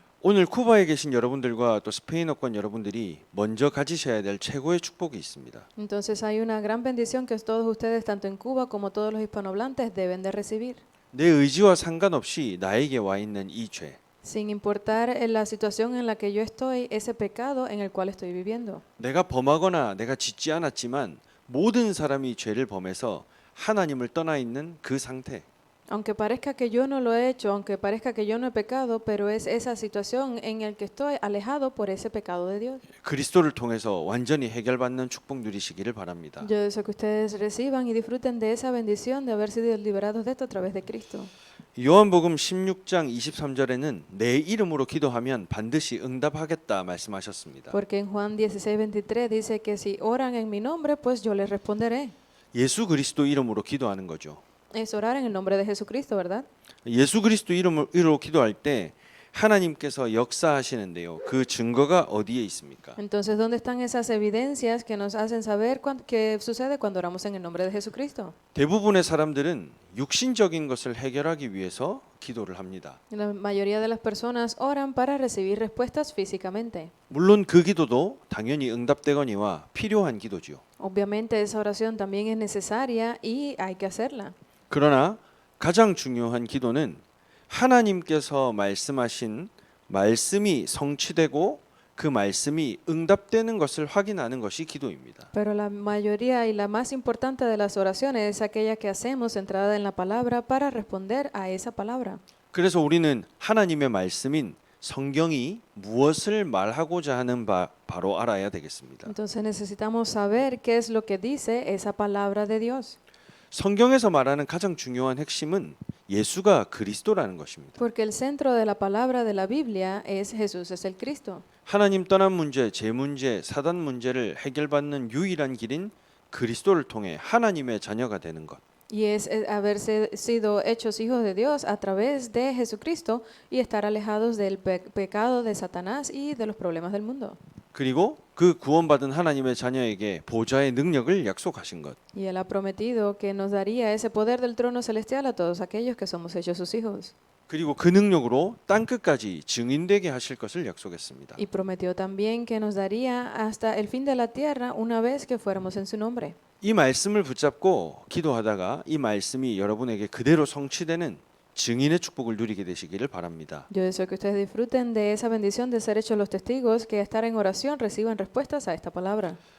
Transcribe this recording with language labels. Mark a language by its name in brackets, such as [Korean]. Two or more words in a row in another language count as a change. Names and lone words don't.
[Korean] 오늘 쿠바에 계신 여러분들과 또 스페인어권 여러분들이 먼저 가지셔야 될 최고의 축복이 있습니다. [Spanish] Entonces hay una gran bendición que todos ustedes, tanto en Cuba como todos los hispanohablantes, deben de recibir. [Korean] 내 의지와 상관없이 나에게 와 있는 이 죄. [Spanish] Sin importar la situación en la que yo estoy, ese pecado en el cual estoy viviendo. [Korean] 내가 범하거나 내가 짓지 않았지만 모든 사람이 죄를 범해서 하나님을 떠나 있는 그 상태. [Spanish] Aunque parezca que yo no lo he hecho, aunque parezca que yo no he pecado, pero es esa situación en la que estoy alejado por ese pecado de Dios. [Korean] 그리스도를 통해서 완전히 해결받는 축복 누리시기를 바랍니다. [Spanish] Yo deseo que ustedes reciban y disfruten de esa bendición de haber sido liberados de esto a través de Cristo. [Korean] 요한복음 16장 23절에는 내 이름으로 기도하면 반드시 응답하겠다 말씀하셨습니다. [Spanish] Porque en Juan 16:23 dice que si oran en mi nombre, pues yo les responderé. [Korean] 예수 그리스도 이름으로 기도하는 거죠. [Spanish] Es orar en el nombre de Jesucristo, ¿verdad? [Korean] 예수 그리스도 이름으로 기도할 때 하나님께서 역사하시는데요. 그 증거가 어디에 있습니까? [Spanish] Entonces, ¿dónde están esas evidencias que nos hacen saber qué sucede cuando oramos en el nombre de Jesucristo? [Korean] 대부분의 사람들은 육신적인 것을 해결하기 위해서 기도를 합니다. [Spanish] La mayoría de las personas oran para recibir respuestas físicamente. [Korean] 물론 그 기도도 당연히 응답되거니와 필요한 기도지요. [Spanish] Obviamente esa oración también es necesaria y hay que hacerla. [Korean] 그러나 가장 중요한 기도는 하나님께서 말씀하신 말씀이 성취되고 그 말씀이 응답되는 것을 확인하는 것이 기도입니다. [Spanish] Pero la mayoría y la más importante de las oraciones es aquella que hacemos centrada en la palabra para responder a esa palabra. [Korean] 그래서 우리는 하나님의 말씀인 성경이 무엇을 말하고자 하는 바로 알아야 되겠습니다. [Spanish] Entonces necesitamos saber qué es lo que dice esa palabra de Dios. [Korean] 성경에서 말하는 가장 중요한 핵심은 예수가 그리스도라는 것입니다. [Spanish] Porque el centro de la palabra de la Biblia es Jesús, es el Cristo. [Korean] 하나님 떠난 문제, 죄 문제, 사단 문제를 해결받는 유일한 길인 그리스도를 통해 하나님의 자녀가 되는 것. [Spanish] Y es haberse sido hechos hijos de Dios a través de Jesucristo y estar alejados del pecado de Satanás y de los problemas del mundo. [Korean] 그리고 그 구원받은 하나님의 자녀에게 보좌의 능력을 약속하신 것. [Spanish] Y Él ha prometido que nos daría ese poder del trono celestial a todos aquellos que somos hechos sus hijos. [Korean] 그리고 그 능력으로 땅 끝까지 증인되게 하실 것을 약속했습니다. [Spanish] Y prometió también que nos daría hasta el fin de la tierra una vez que fuéramos en su nombre. [Korean] 이 말씀을 붙잡고 기도하다가 이 말씀이 여러분에게 그대로 성취되는 증인의 축복을 누리게 되시기를 바랍니다. [Spanish] Yo deseo que ustedes disfruten de esa bendición de ser hechos los testigos, que estar en oración reciban respuestas a esta palabra.